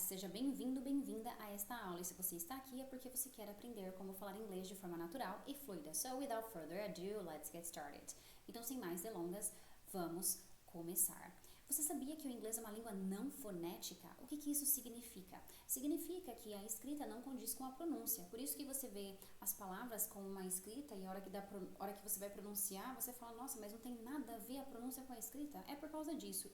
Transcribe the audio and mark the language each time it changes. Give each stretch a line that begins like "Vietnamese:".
Portuguese: Seja bem-vindo, bem-vinda a esta aula. E se você está aqui é porque você quer aprender como falar inglês de forma natural e fluida.
English: So, without further ado, let's get started.
Portuguese: Então, sem mais delongas, vamos começar. Você sabia que o inglês é uma língua não fonética? O que isso significa? Significa que a escrita não condiz com a pronúncia. Por isso que você vê as palavras com uma escrita e a hora que você vai pronunciar, você fala, nossa, mas não tem nada a ver a pronúncia com a escrita. É por causa disso.